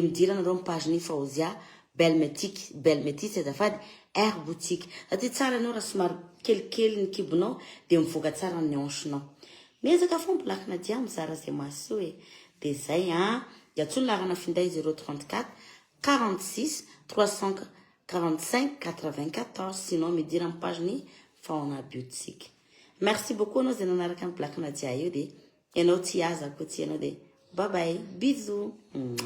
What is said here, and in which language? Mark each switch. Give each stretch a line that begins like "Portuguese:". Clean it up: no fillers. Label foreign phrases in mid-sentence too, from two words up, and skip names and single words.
Malagasy: midira anareo amin'ny pageny Faozia Belmetique azafady Air Boutique satria tsara anao raha somary kelikely ny kibonao dia mivoaka tsara ny hanchenao miezaka fo blakina dia mizara zay maso dia zay dia atsony larana finday 034 46 345 94 sinon midira amin'ny pageny Faona Boutique
French: merci beaucoup
Malagasy: anao zay nanaraka ny blakina dia io dia ianao tsy aza koa tsy ianao dia
French: bye bye bisous